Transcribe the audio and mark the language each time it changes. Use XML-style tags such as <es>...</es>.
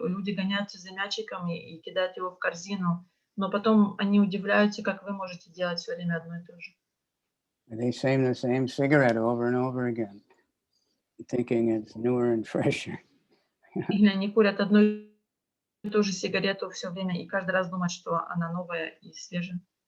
<ru>Люди гоняются за мячиком и кидают его в корзину, но потом они удивляются, как вы можете делать все время одно и то же.</ru> <en>They sing the same cigarette over and over again, thinking it's newer and fresher.</en> <ru>Или они курят одну и ту же сигарету все время и каждый раз думают, что она новая и свежая.</ru>